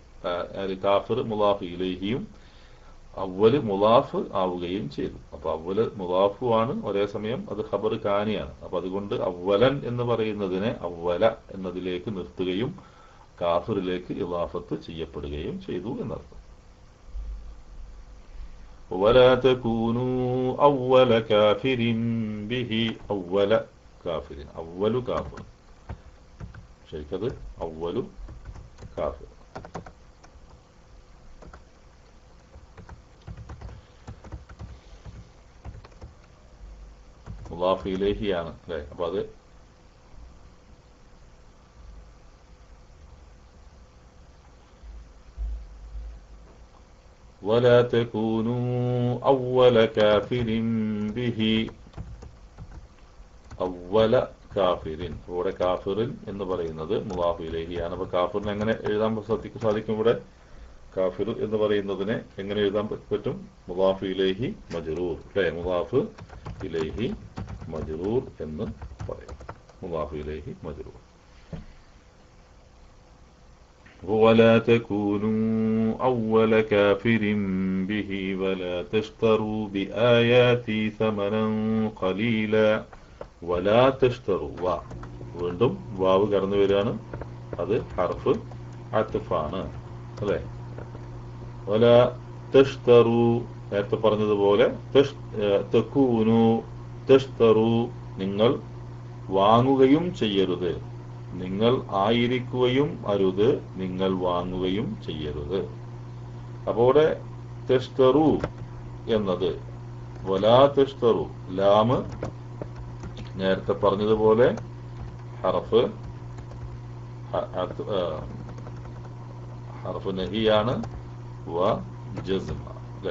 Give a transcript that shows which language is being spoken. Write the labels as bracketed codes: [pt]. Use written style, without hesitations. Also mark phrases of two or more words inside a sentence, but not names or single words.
[ml] കാഫിർ മുദാഫ് ഇലൈഹിയും അവ്വല് മുദാഫ് ആവുകയും ചെയ്തു. അപ്പൊ അവ്വല് മുദാഫുമാണ്, ഒരേ സമയം അത് ഖബർ കാനിയാണ്. അപ്പൊ അതുകൊണ്ട് അവ്വലൻ എന്ന് പറയുന്നതിനെ അവ്വല എന്നതിലേക്ക് നിർത്തുകയും കാഫിറിലേക്ക് ഇളാഫത്ത് ചെയ്യപ്പെടുകയും ചെയ്തു എന്നർത്ഥം. [ar] ولا تكونوا أول كافر به أول كافر أول كافر شيء أول كافر. [ml] മുദാഫ് ഇലൈഹിയാണ് അല്ലേ? അപ്പൊ അത് [ar] ولا تكونوا أول كافر به أول كافر. [ml] ഇവിടെ കാഫിറിൻ എന്ന് പറയുന്നത് മുദാഫ് ഇലൈഹിയാണ്. അപ്പൊ കാഫിറിനെ എങ്ങനെ എഴുതാൻ സാധിക്കും? ഇവിടെ കാഫിർ എന്ന് പറയുന്നതിനെ എങ്ങനെ എഴുതാൻ പറ്റും? [ar] مضاف إليه مجرور [ml] അല്ലേ? [ar] مضاف إليه مجرور [ml] എന്ന് പറയും. [ar] مضاف إليه مجرور. ولا تكونوا أول كافر به ولا تشتروا بآياتي ثمنا قليلا. ولا تشتروا [ml] വീണ്ടും വാവ് കടന്നു വരികയാണ്. അത് ഹർഫ് അത്ഫാണ് അല്ലേ? [ar] ولا تشتروا [ml] നേരത്തെ പറഞ്ഞതുപോലെ [ar] تكونوا تشتروا [ml] നിങ്ങൾ വാങ്ങുകയും ചെയ്യരുത്. നിങ്ങൾ ആയിരിക്കുകയും അരുത്, നിങ്ങൾ വാങ്ങുകയും ചെയ്യരുത്. അപ്പോൾ തഷ്തറു എന്നത് [ar] ولا تشتروا [ml] ലാമ് നേരത്തെ പറഞ്ഞതുപോലെ ഹർഫ് നഹിയാണ് വ ജസ്മ അല്ലെ?